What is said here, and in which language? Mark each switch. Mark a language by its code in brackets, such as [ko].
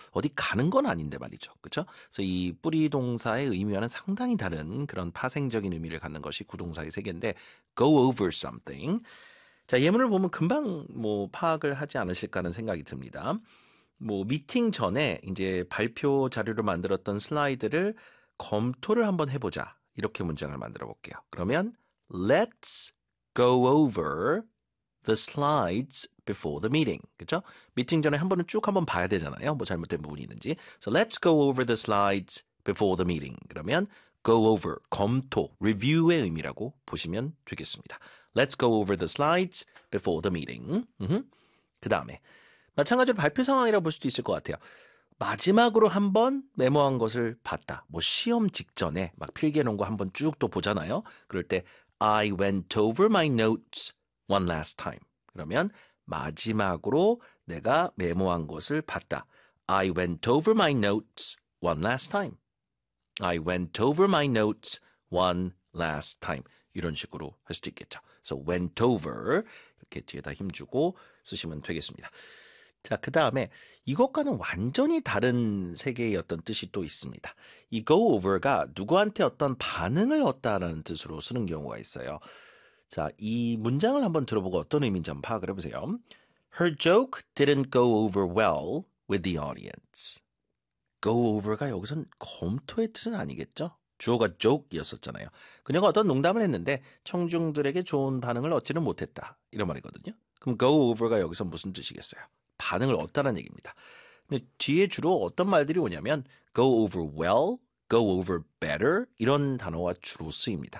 [ko] 어디 가는 건 아닌데 말이죠. 그렇죠? 그래서 이 뿌리 동사의 의미와는 상당히 다른 그런 파생적인 의미를 갖는 것이 구동사의 세계인데 go over something. 자, 예문을 보면 금방 뭐 파악을 하지 않으실까 하는 생각이 듭니다. 뭐 미팅 전에 이제 발표 자료로 만들었던 슬라이드를 검토를 한번 해보자. 이렇게 문장을 만들어 볼게요. 그러면 [en] let's go over the slides before the meeting. [ko] 그렇죠? 미팅 전에 한 번은 쭉 한번 봐야 되잖아요. 뭐 잘못된 부분이 있는지. [en] So let's go over the slides before the meeting. [ko] 그러면 go over, 검토, review의 의미라고 보시면 되겠습니다. [en] Let's go over the slides before the meeting. [ko] 그 다음에 마찬가지로 발표 상황이라고 볼 수도 있을 것 같아요. 마지막으로 한번 메모한 것을 봤다. 뭐 시험 직전에 막 필기해놓은 거 한번 쭉또 보잖아요. 그럴 때 [en] I went over my notes one last time. [ko] 그러면 마지막으로 내가 메모한 것을 봤다. [en] I went over my notes one last time. I went over my notes one last time. [ko] 이런 식으로 할 수도 있겠죠. [en] So went over [ko] 이렇게 뒤에다 힘주고 쓰시면 되겠습니다. 자, 그 다음에 이것과는 완전히 다른 세계의 어떤 뜻이 또 있습니다. 이 go over가 누구한테 어떤 반응을 얻다라는 뜻으로 쓰는 경우가 있어요. 자, 이 문장을 한번 들어보고 어떤 의미인지 한번 파악을 해보세요. [en] Her joke didn't go over well with the audience. [ko] Go over가 여기선 검토의 뜻은 아니겠죠? 주어가 joke이었었잖아요. 그녀가 어떤 농담을 했는데 청중들에게 좋은 반응을 얻지는 못했다. 이런 말이거든요. 그럼 go over가 여기서 무슨 뜻이겠어요? 반응을 얻다는 얘기입니다. 근데 뒤에 주로 어떤 말들이 오냐면 go over well, go over better 이런 단어가 주로 쓰입니다.